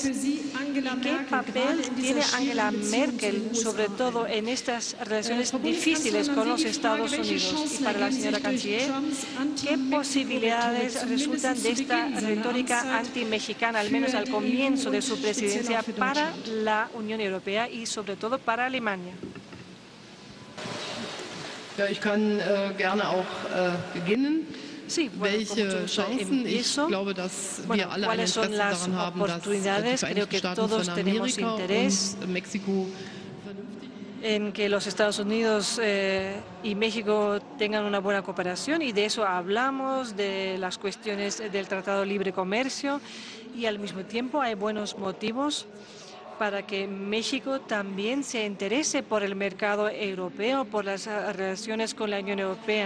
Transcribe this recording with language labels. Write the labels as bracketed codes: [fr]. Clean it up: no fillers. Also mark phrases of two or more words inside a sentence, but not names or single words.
[es] ¿Qué papel tiene Angela Merkel, sobre todo en estas relaciones difíciles con los Estados Unidos? Y para la señora canciller, ¿qué posibilidades resultan de esta retórica anti-mexicana, al menos al comienzo de su presidencia, para la Unión Europea y sobre todo para Alemania? [de] Ja, ich kann gerne auch beginnen. [es] Sí, bueno, con mucho gusto empiezo. Bueno, ¿cuáles son las oportunidades? Creo que todos tenemos interés en que los Estados Unidos y México tengan una buena cooperación, y de eso hablamos, de las cuestiones del Tratado de Libre Comercio, y al mismo tiempo hay buenos motivos para que México también se interese por el mercado europeo, por las relaciones con la Unión Europea.